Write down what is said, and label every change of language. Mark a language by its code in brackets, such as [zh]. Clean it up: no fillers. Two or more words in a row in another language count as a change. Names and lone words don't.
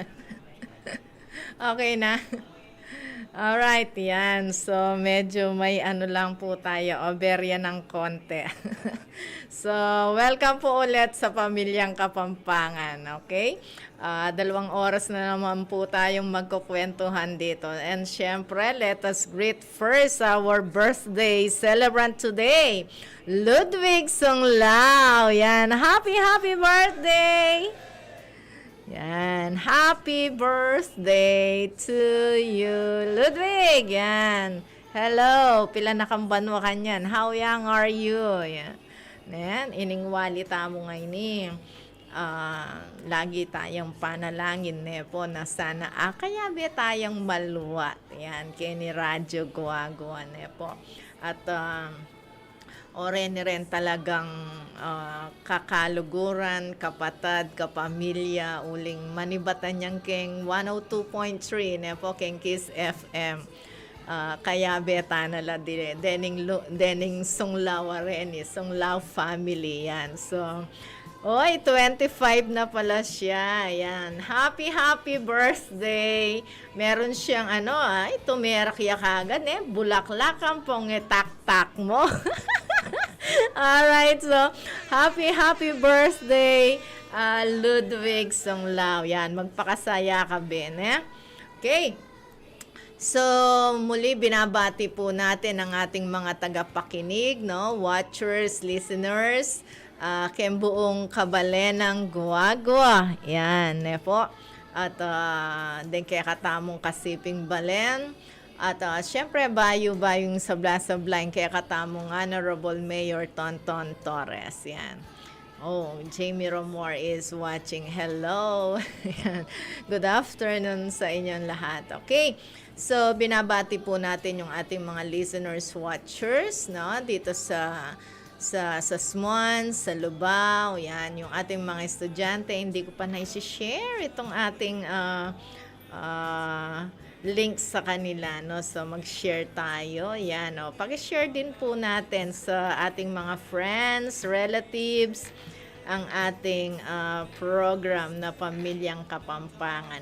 [en] Okay na. Alright, yan. [tl] So, medyo may ano lang po tayo, oberya ng konti. So, welcome po ulit sa Pamilyang Kapampangan, okay? 2 oras na naman po tayong magkukwentuhan dito. [en] And [tl] syempre, [en] let us greet first our birthday celebrant today, Ludwig Songlao. Yan, happy birthday! Yan, happy birthday to you, Ludwig. Yan. Hello, [pam] pila na kang banwa kanyan. [en] How young are you? Yan. [pam] Ayan, iningwali tamo ngayon ni. Lagi tayong panalangin po na sana kaya be tayong maluwat. Yan, kini Radyo Guagua po. At oren rin talagang kakaluguran, kapatad, kapamilya, uling manibatan niyang keng 102.3 po, keng Kiss FM. Kaya beta nala dening Sunglaw rin, Sunglaw family yan. [tl] So, 25 na pala siya. Ayan. [en] Happy birthday. [tl] Meron siyang tumerak ya kagad bulaklak ang tak-tak mo. [en] Alright, so happy birthday, Ludwig Sunglaw. [tl] Yan, magpakasaya ka Ben, Okay. So, muli binabati po natin ang ating mga tagapakinig, [en] watchers, listeners, [tl] buong kabalenang Guagua. [pam] Yan, po. At din kaya katamong kasiping balen. At syempre, bayo-bayong sabla-sablain kaya katamong Honorable Mayor Tonton Torres. Yan. [en] Oh, Jamie Romor is watching. Hello. Good afternoon [tl] sa inyong lahat. Okay. So, binabati po natin yung ating mga [en] listeners, watchers, [tl] dito sa Swan, sa Lubao, yan, yung ating mga estudyante. Hindi ko pa na-share itong ating links sa kanila, so mag-share tayo, yan, paki-share din po natin sa ating mga [en] friends, relatives, [tl] ang ating program na Pamilyang Kapampangan.